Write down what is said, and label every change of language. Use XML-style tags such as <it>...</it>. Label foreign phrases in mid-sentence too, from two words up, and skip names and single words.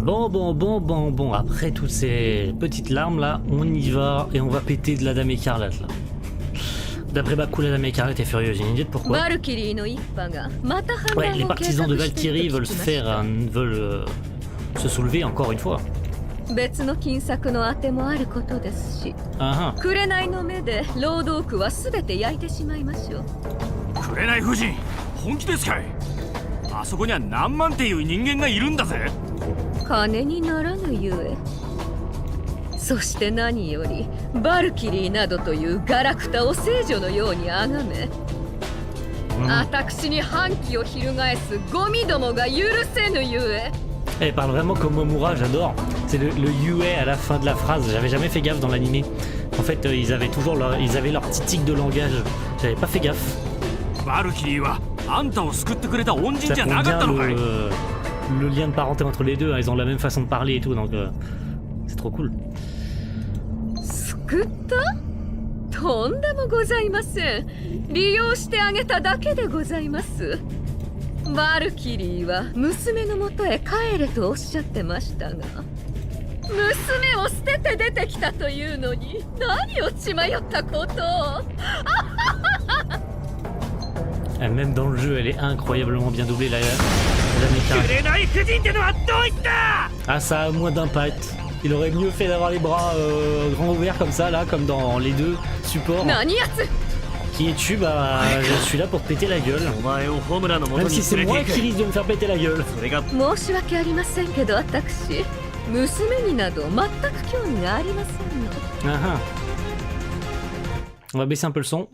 <fr>Bon, après toutes ces petites larmes là, on y va et on va péter de la Dame Écarlate là. D'après Baku, la Dame Écarlate est furieuse, j'ai une idée de pourquoi. Ouais, les partisans de Valkyrie veulent se soulever encore une fois.</fr> <ja>別の金策のあてもあることですし、紅の目で労働区は全て焼いてしまいましょう。紅夫人、本気ですかい？あそこには何万っていう人間がいるんだぜ。金にならぬゆえ。そして何よりバルキリーなどというガラクタを聖女のように崇め、私に反旗を翻すゴミどもが許せぬゆえ。</ja> <fr>Elle parle vraiment comme Momura, j'adore. C'est le yue à la fin de la phrase. J'avais jamais fait gaffe dans l'animé. En fait, ils avaient toujours leur petit tic de langage. J'avais pas fait gaffe. Ça prouve bien le lien de parenté entre les deux. Hein. Ils ont la même façon de parler et tout, donc c'est trop cool.</fr> <ja>救った？とんでもございません。利用してあげただけでございます。バルキリーは娘のもとへ帰れとおっしゃってましたが、娘を捨てて出てきたというのに何を血迷ったことを。</ja> <fr>Même dans le jeu, elle est incroyablement bien doublée, la Mecha.</fr> <ja>紅夫人ってのはどういった？</ja> <fr>Ah, ça a moins d'impact. Il aurait mieux fait d'avoir les bras grands ouverts comme ça, là, comme dans les deux supports.</fr> <ja>何やつ</ja> <fr>Qui es-tu? Bah, je suis là pour te péter la gueule.</fr> <ja>お前をホムラの元</ja> <fr>Même</fr> <ja>に</ja> <fr>si c'est</fr> <ja>連れ</ja> <fr>moi</fr> <ja>て</ja> <fr>qui</fr> <ja>行</ja> <fr>risque de me faire péter la gueule.</fr> <ja>くそれが申し訳ありませんけど私娘になど全く興味がありませんの Ah, ah.</ja> <fr>On va baisser un peu le son.</fr>